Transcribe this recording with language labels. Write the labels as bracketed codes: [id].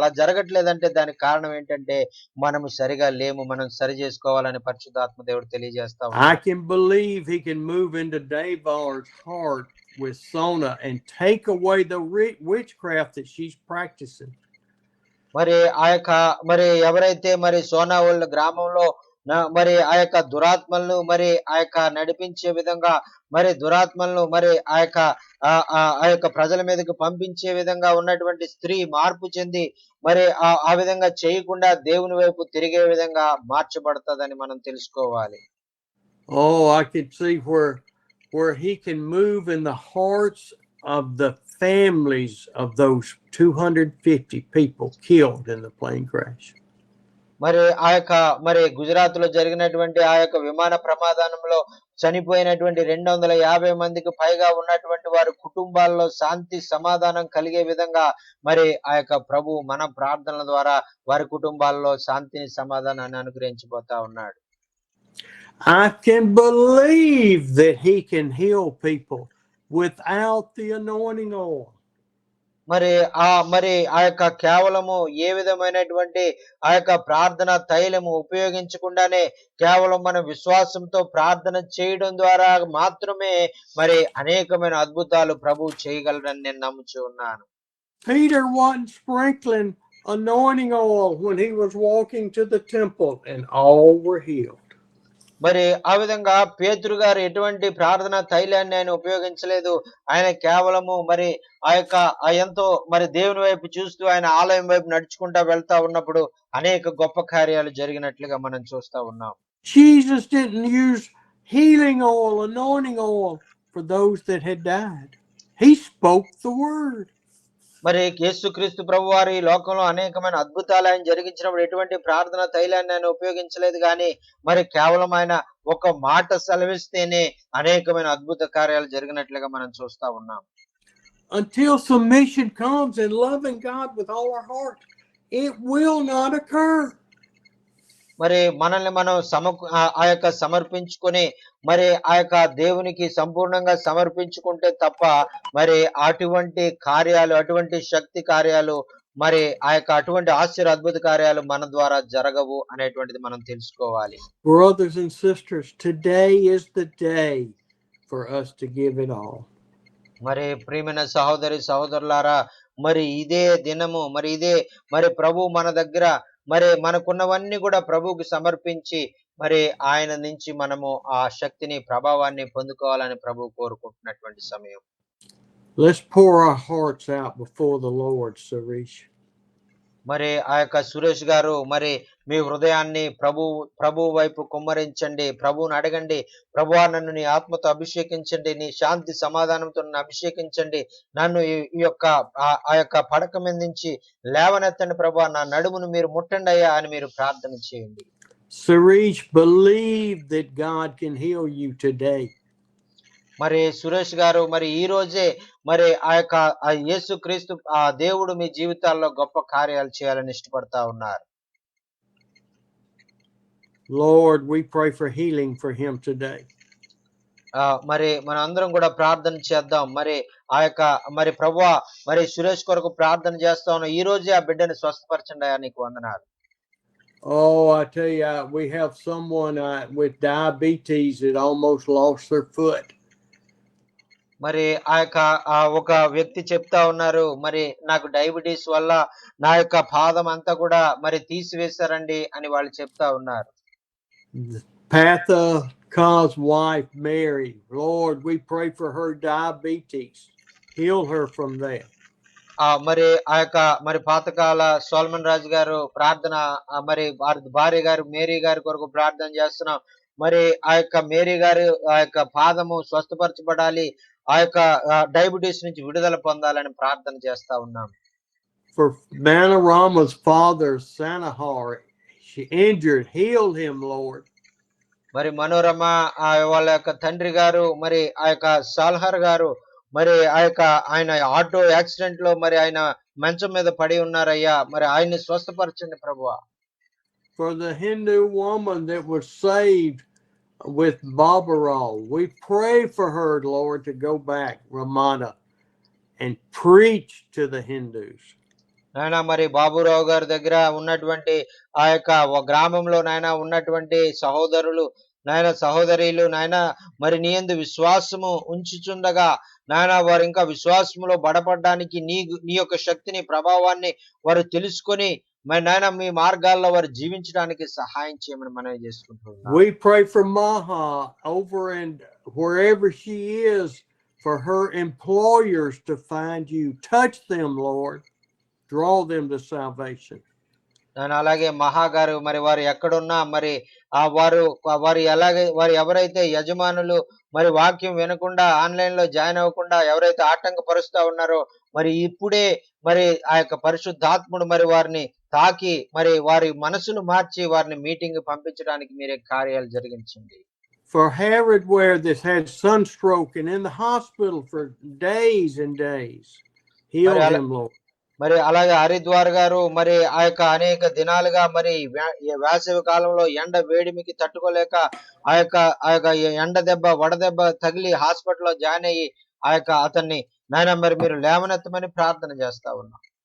[te] అలా జరగట్లేదంటే దానికి కారణం ఏంటంటే మనము సరిగా లేము. మనం సరి చేసుకోవాలని పరిశుద్ధాత్మ దేవుడు తెలియజేస్తా [en] I [te] ఉన్నాడు. [en] can believe he can move into Davar's heart with Sona and take away the witchcraft that she's practicing. [te] మరి ఆ యొక్క మరి ఎవరైతే మరి సోనావోళ్ళ గ్రామంలో మరి ఆ యొక్క దురాత్మలను మరి ఆ యొక్క నడిపించే విధంగా మరి దురాత్మలను మరి ఆ యొక్క ప్రజల మీదకి పంపించే విధంగా ఉన్నటువంటి స్త్రీ మార్పు చెంది మరి ఆ విధంగా చేయకుండా దేవుని వైపు తిరిగే విధంగా మార్చబడుతుందని మనం తెలుసుకోవాలి. [en] Oh, I can see where he can move in the hearts of the families of those 250 people killed in the plane crash. [te] మరి ఆ యొక్క మరి గుజరాత్ లో జరిగినటువంటి ఆ యొక్క విమాన ప్రమాదంలో చనిపోయినటువంటి 250 మందికి పైగా ఉన్నటువంటి వారి కుటుంబాల్లో శాంతి సమాధానం కలిగే విధంగా మరి ఆ యొక్క ప్రభు మన ప్రార్థనల ద్వారా వారి కుటుంబాల్లో శాంతిని సమాధానాన్ని అనుగ్రహించబోతా ఉన్నాడు. [en] I can believe that he can heal people without the anointing oil. [te] మరి ఆ యొక్క కేవలము ఏ విధమైనటువంటి ఆ యొక్క ప్రార్థన తైలము ఉపయోగించకుండానే కేవలం మన విశ్వాసంతో ప్రార్థన చేయడం ద్వారా మాత్రమే మరి అనేకమైన అద్భుతాలు ప్రభువు చేయగలరని నేను నమ్ముచూ ఉన్నాను. [en] Peter wasn't sprinkling anointing oil when he was walking to the temple, and all were healed. [te] మరి ఆ విధంగా పేతురు గారు ఎటువంటి ప్రార్థన తైలాన్ని ఆయన ఉపయోగించలేదు. ఆయన కేవలము మరి ఆ యొక్క ఎంతో మరి దేవుని వైపు చూస్తూ ఆయన ఆలయం వైపు నడుచుకుంటా వెళ్తా ఉన్నప్పుడు అనేక గొప్ప కార్యాలు జరిగినట్లుగా మనం చూస్తా ఉన్నాం. [en] Jesus didn't use healing oil, anointing oil for those that had died. He spoke the word. [te] మరి యేసుక్రీస్తు ప్రభువారు ఈ లోకంలో అనేకమైన అద్భుతాలు ఆయన జరిగించినప్పుడు ఎటువంటి ప్రార్థన తైలాన్ని ఆయన ఉపయోగించలేదు గాని మరి కేవలం ఆయన ఒక మాట సెలవిస్తేనే అనేకమైన అద్భుత కార్యాలు జరిగినట్లుగా మనం చూస్తా ఉన్నాం. [en] Until submission comes and loving God with all our heart, it will not occur. [te] మరి మనల్ని మనం ఆ యొక్క సమర్పించుకొని మరి ఆ యొక్క దేవునికి సంపూర్ణంగా సమర్పించుకుంటే తప్ప మరి అటువంటి కార్యాలు, అటువంటి శక్తి కార్యాలు, మరి ఆ యొక్క అటువంటి ఆశ్చర్య అద్భుత కార్యాలు మన ద్వారా జరగవు అనేటువంటిది మనం తెలుసుకోవాలి. [en] Brothers and sisters, today is the day for us to give it all. [te] మరి ప్రియమైన సహోదరి సహోదరులారా, మరి ఇదే దినము, మరి ఇదే మరి ప్రభు మన దగ్గర మరి మనకున్నవన్నీ కూడా ప్రభువుకి సమర్పించి మరి ఆయన నుంచి మనము ఆ శక్తిని ప్రభావాన్ని పొందుకోవాలని ప్రభు కోరుకుంటున్నటువంటి సమయం. [en] Let's pour our hearts out before the Lord, Suresh. [te] మరి ఆ యొక్క సురేష్ గారు మరి మీ హృదయాన్ని ప్రభు వైపు కుమ్మరించండి, ప్రభువుని అడగండి, ప్రభువా నన్ను నీ ఆత్మతో అభిషేకించండి, నీ శాంతి సమాధానంతో నన్ను అభిషేకించండి, నన్ను ఈ యొక్క ఆ యొక్క పడక మీద నుంచి లేవనెత్తండి ప్రభువా, నా నడుమును మీరు ముట్టండి అయ్యా అని మీరు ప్రార్థన చేయండి. [en] Suresh, believe that God can heal you today. [te] మరి సురేష్ గారు మరి ఈ రోజే మరి ఆ యొక్క యేసుక్రీస్తు ఆ దేవుడు మీ జీవితాల్లో గొప్ప కార్యాలు చేయాలని ఇష్టపడతా ఉన్నారు. [en] Lord, we pray for healing for him today. [te] మరి మన అందరం కూడా ప్రార్థన చేద్దాం. మరి ఆ యొక్క మరి ప్రభువా మరి సురేష్ కొరకు ప్రార్థన చేస్తా ఉన్నాం. ఈ రోజే ఆ బిడ్డని స్వస్థపరచండి అయ్యా, నీకు వందనాలు. [en] Oh, I tell you, we have someone with diabetes that almost lost their foot. [te] మరి ఆ యొక్క ఒక వ్యక్తి చెప్తా ఉన్నారు, మరి నాకు డయాబెటీస్ వల్ల నా యొక్క పాదం అంతా కూడా మరి తీసివేశారండి అని వాళ్ళు చెప్తా ఉన్నారు. [en] Patha's wife, Mary, Lord, we pray for her diabetes. Heal her from that. [te] మరి ఆ యొక్క మరి పాతకాల సోల్మన్ రాజు గారు ప్రార్థన, మరి వారి భార్య గారు మేరీ గారి కొరకు ప్రార్థన చేస్తున్నాం. మరి ఆ యొక్క మేరీ గారు ఆ యొక్క పాదము స్వస్థపరచబడాలి, ఆ యొక్క డయాబెటీస్ నుంచి విడుదల పొందాలని ప్రార్థన చేస్తా ఉన్నాం. [en] For Manorama's father, Sanahar, she injured, heal him, Lord. [te] మరి మనోరమ వాళ్ళ యొక్క తండ్రి గారు మరి ఆ యొక్క సాల్హర్ గారు మరి ఆ యొక్క ఆయన ఆటో యాక్సిడెంట్ లో మరి ఆయన మంచం మీద పడి ఉన్నారయ్యా, మరి ఆయన్ని స్వస్థపరచండి ప్రభువా. [en] For the Hindu woman that was saved with Babaral, we pray for her, Lord, to go back, Ramana, and preach to the Hindus. [te] నాయన మరి బాబురావు గారి దగ్గర ఉన్నటువంటి ఆ యొక్క గ్రామంలో నాయన ఉన్నటువంటి సహోదరులు నాయన సహోదరీలు నాయన మరి నీ యందు విశ్వాసము ఉంచుచుండగా నాయన వారు ఇంకా విశ్వాసములో బడపడడానికి నీ యొక్క శక్తిని ప్రభావాన్ని వారు తెలుసుకొని మరి నాయన మీ మార్గాల్లో వారు జీవించడానికి సహాయం చేయమని మనవి చేసుకుంటున్నాం. [en] We pray for Maha over and wherever she is, for her employers to find you. Touch them, Lord. Draw them to salvation. [te] నేను అలాగే మహాగారు మరి వారు ఎక్కడున్నా మరి వారు ఎవరైతే యజమానులు మరి వాక్యం వినకుండా ఆన్లైన్ లో జాయిన్ అవ్వకుండా ఎవరైతే ఆటంకపరుస్తా ఉన్నారో మరి ఇప్పుడే మరి ఆ యొక్క పరిశుద్ధాత్ముడు మరి వారిని తాకి మరి వారి మనసును మార్చి వారిని మీటింగ్ పంపించడానికి మీరే కార్యాలు జరిగించండి. [en] For Herod, where this had sunstroke and in the hospital for days and days, heal him, Lord. [te] మరి అలాగే హరిద్వార్ గారు మరి ఆ యొక్క అనేక దినాలుగా మరి వేసవి కాలంలో ఎండ వేడిమికి తట్టుకోలేక ఆ యొక్క ఎండ దెబ్బ వడదెబ్బ తగిలి హాస్పిటల్లో జాయిన్ అయ్యి ఆ యొక్క అతన్ని నాయన మరి మీరు లేవనెత్తమని ప్రార్థన చేస్తా ఉన్నాం.